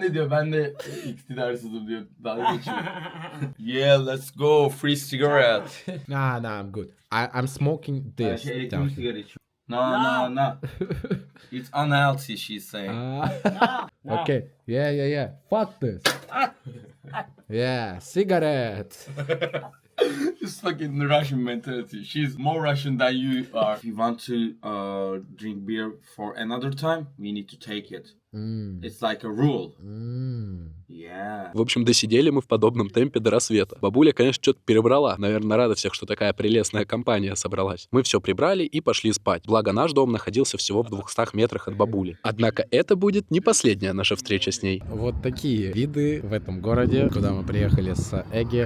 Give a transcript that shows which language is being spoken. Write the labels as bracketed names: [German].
[Turkish] Ben de iktidarsızım diyor. Dalga geçiyor. [English] Yeah, let's go. Free cigarette. Nah, I'm good. I'm smoking this. [Turkish] Elektronik sigara içiyor. [English] No. It's unhealthy, she's saying. Okay. Yeah. Fuck this. Yeah, cigarette. It's fucking Russian mentality. She's more Russian than you are. If you want to drink beer for another time, we need to take it. It's like a rule. Yeah. [Russian] В общем, досидели мы в подобном темпе до рассвета. Бабуля, конечно, что-то перебрала. Наверное, рада всех, что такая прелестная компания собралась. Мы все прибрали и пошли спать. Благо, наш дом находился всего в 200 метрах от бабули. Однако это будет не последняя наша встреча с ней. Вот такие виды в этом городе, куда мы приехали с Эге.